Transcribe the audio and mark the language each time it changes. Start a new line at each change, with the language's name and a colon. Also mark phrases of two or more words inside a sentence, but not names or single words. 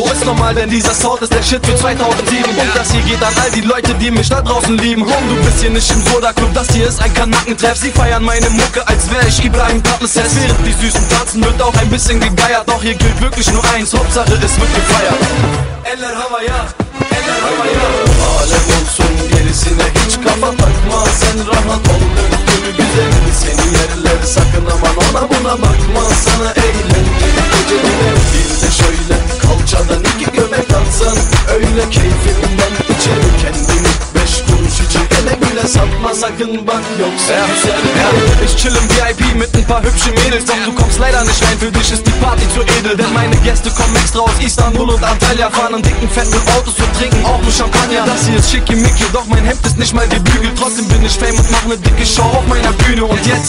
German: Ist normal, denn dieser Sound ist der Shit für 2007. Und das hier geht an all die Leute, die mich da draußen lieben. Home, du bist hier nicht im Soda-Club, das hier ist ein Kanackentreff. Sie feiern meine Mucke, als wär ich Ibrahim Tatlises. Während die Süßen tanzen, wird auch ein bisschen gegeiert. Doch hier gilt wirklich nur eins, Hauptsache es wird gefeiert.
Turkish: Eller havaya, eller havaya. Alem olsun gerisine hiç kafa takma. Sen rahat ol döndür güzelim. Seni yerler sakın aman ona buna bakma. Sana eğlenceli geceler. Bir de şöyle kalçadan 2 göbek atsan. Öyle keyfimden içeri kendimi 5 kuruş içi ele güle satma sakın bak yoksa güzel ya.
German: Ich chill im VIP mit ein paar hübschen Mädels. Doch du kommst leider nicht rein, für dich ist die Party zu edel. Denn meine Gäste kommen extra aus Istanbul und Antalya. Fahren in dicken, fetten Autos und trinken auch nur Champagner. Das hier ist schickimicki, doch mein Hemd ist nicht mal gebügelt. Trotzdem bin ich fame und mach ne dicke Show auf meiner Bühne. Und jetzt,